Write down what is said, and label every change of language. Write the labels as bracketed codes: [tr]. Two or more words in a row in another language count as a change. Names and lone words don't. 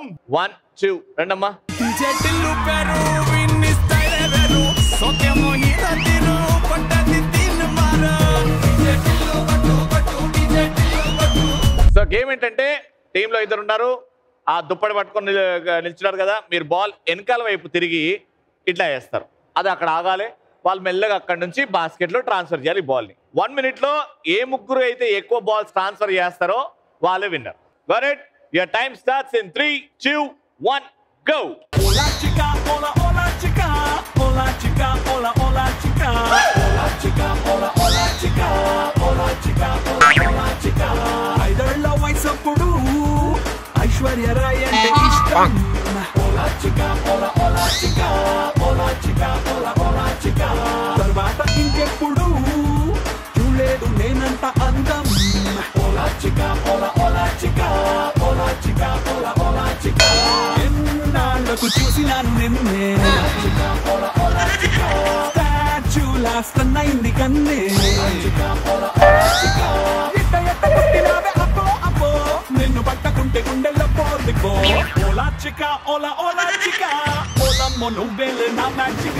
[te] 1, 2 రండమ్మా. సో గేమ్ ఏంటంటే టీమ్ లో 2 ఉన్నారు. ఆ దుప్పటి పట్టుకొని నిల్చున్నారు కదా, మీరు బాల్ వెనకాల వైపు తిరిగి ఇట్లా వేస్తారు. అది అక్కడ ఆగాలి. వాళ్ళు మెల్లగా అక్కడ నుంచి బాస్కెట్ లో ట్రాన్స్ఫర్ చేయాలి బాల్ ని. 1 minute లో ఏ ముగ్గురు అయితే ఎక్కువ [en] balls transfer [te] చేస్తారో వాళ్ళే విన్నర్. [en] Got it? Your time starts in 3, 2, 1 go. [es] Hola chica, hola hola chica, hola chica, hola hola chica, hola chica, hola hola chica, hola chica, hola hola chica. [te] ఐదళ్ళ వయసప్పుడు ఐశ్వర్య రాయ్ అంటే ఇష్టం. [es] Hola chica, hola hola chica, hola chica, hola hola chica. [te] తర్వాత ఇంకెప్పుడు చూడలేదు నేనంత అందం. [es] Hola chica, hola hola chica, hola chica, hola hola chica. [te] ఎన్నాళ్ళకు చూసినాను నిన్నే, స్టాచ్యూలా స్టన్నైంది కన్నే. ఇట్ట ఎట్ట పుట్టినావే అబ్బో అబ్బో, నిన్ను పట్టకుంటే గుండెల్లో పోర్దిపో. [es] hola chica hola hola chica, [te] ఓలమ్మో నువ్వేలే నా మ్యాచిక.